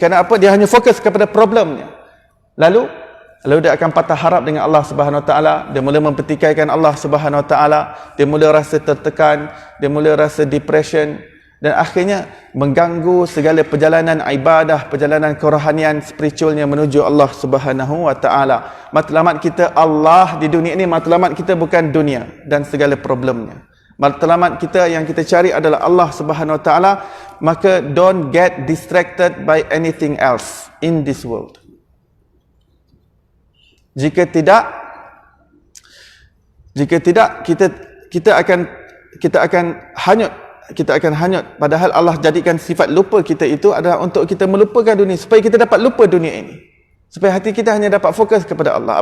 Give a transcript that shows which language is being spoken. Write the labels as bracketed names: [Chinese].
[Malay] Kerana apa? Dia hanya fokus kepada problemnya. Lalu dia akan patah harap dengan Allah Subhanahu wa taala, dia mula mempertikaikan Allah Subhanahu wa taala, dia mula rasa tertekan, dia mula rasa depression, dan akhirnya mengganggu segala perjalanan ibadah, perjalanan kerohanian spiritualnya menuju Allah Subhanahu wa taala. Matlamat kita Allah di dunia ini, matlamat kita bukan dunia dan segala problemnya. Matlamat kita yang kita cari adalah Allah Subhanahu wa taala. [English] Maka don't get distracted by anything else in this world. [Malay] Jika tidak kita akan hanyut. Kita akan hanyut. Padahal Allah jadikan sifat lupa kita itu adalah untuk kita melupakan dunia, supaya kita dapat lupa dunia ini, supaya hati kita hanya dapat fokus kepada Allah.